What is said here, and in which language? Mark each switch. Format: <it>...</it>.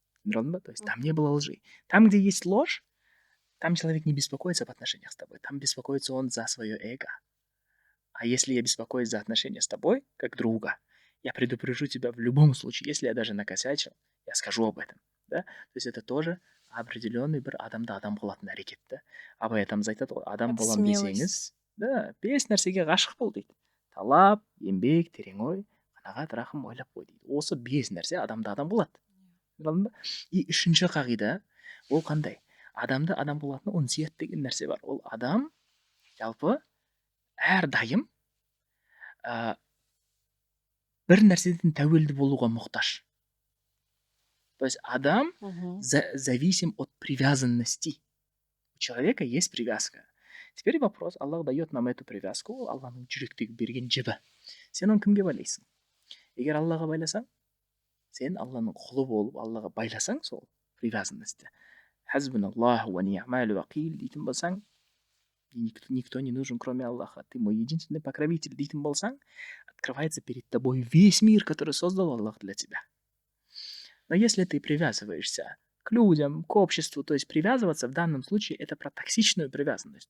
<ru>То есть там не было лжи. Там, где есть ложь, там человек не беспокоится об отношениях с тобой. Там беспокоится он за свое эго. А если я беспокоюсь за отношения с тобой, как друга, я предупрежу тебя в любом случае. Если я даже накосячил, я скажу об этом. Да? То есть это тоже определенный</ru> <kk>бір адамды адам қылатын әрекет,</kk> <ru>да.</ru> <kk>Абай атамыз айтады ғой, адам болам десеңіз, да, 5 нәрсеге ғашық бол дейді. Талап, еңбек, терең ой, қанағат, рахым, ойлап қой дейді. Осы 5 нәрсе адамды адам қылады.</kk> <ru>И</ru> <kk>3-ші қағида, ол қандай? Адамды адам қылатын унсият деген нәрсе бар. Ол адам жалпы әрдайым бір нәрседен тәуелді болуға мұқтаж.</kk> <ru>То есть адам зависим от привязанности. У человека есть привязка. Теперь вопрос, Аллах дает нам эту привязку,</ru> <kk>Аллахның жүректегі берген жібі. Сен оны кімге байлайсың? Егер Аллаға байласаң, сен Аллахның құлы болып, Аллаға байласаң сол привязанности.</kk> <ar>Хазбуналлаху ва ни'маль вакил</ar> <kk>дейтін болсаң,</kk> <ru>никто не нужен, кроме Аллаха. Ты мой единственный покровитель</ru> <kk>дейтін болсаң,</kk> <ru>открывается перед тобой весь мир, который создал Аллах для тебя. Но если ты привязываешься к людям, к обществу, то есть привязываться в данном случае это про токсичную привязанность.</ru>